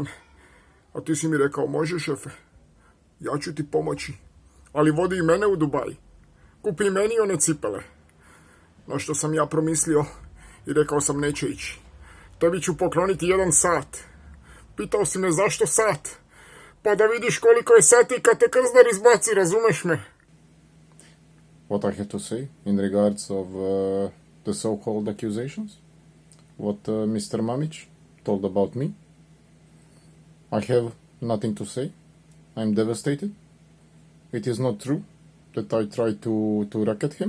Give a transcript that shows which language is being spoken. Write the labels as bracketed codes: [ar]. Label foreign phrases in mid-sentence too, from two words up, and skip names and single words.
[sr] A ti si mi rekao, može, šefe, ja ću ti pomoći, ali vodi i mene u Dubaj. Kupi i meni one cipele. Na što sam ja promislio i rekao sam, neće ići. Tebi ću pokloniti 1 sat. Pitao si me zašto sat? Pa da vidiš koliko je sati kad te krzdar izbaci, razumeš me? [en] What I have to say in regards of the so-called accusations, what Mr. Mamić told about me, I have nothing to say. I'm devastated. It is not true that I tried to racket him.